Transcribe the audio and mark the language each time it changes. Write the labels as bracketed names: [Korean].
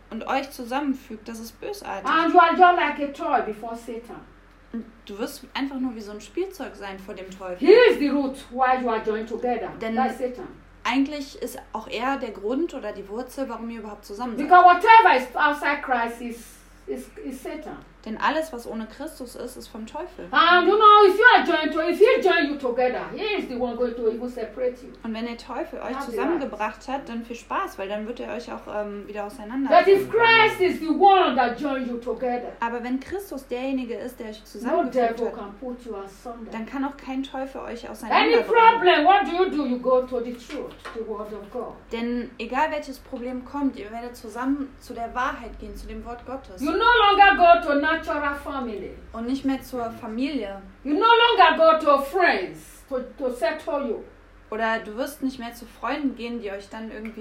[German] Und euch zusammenfügt, das ist bösartig. [English] And you are just like a toy before Satan. [German] Und du wirst einfach nur wie so ein Spielzeug sein vor dem Teufel. [English] Here is the root why you are joined together. [German] Denn [English] by Satan. [German] Eigentlich ist auch er der Grund oder die Wurzel, warum ihr überhaupt zusammen seid. [English] Because whatever is outside Christ is Satan. [German] Denn alles, was ohne Christus ist, ist vom Teufel. [English] And you know, if you are joined to, if he joined you together, he is the one going to even separate you. [German] Und wenn der Teufel euch zusammengebracht hat, dann viel Spaß, weil dann wird er euch auch wieder auseinander. [English] But if Christ is the one that joined you together. [German] Aber wenn Christus derjenige ist, der euch zusammengebracht hat, [English] can put you asunder. [German] Dann kann auch kein Teufel euch auseinanderbringen. [English] Any problem, what do? You go to the truth, the word of God. [German] Denn egal welches Problem kommt, ihr werdet zusammen zu der Wahrheit gehen, zu dem Wort Gottes. [English] You no longer go to natural family. [German] Und nicht mehr zur Familie. [English] You no longer go to friends to settle you. [German] Oder du wirst nicht mehr zu Freunden gehen, die euch dann irgendwie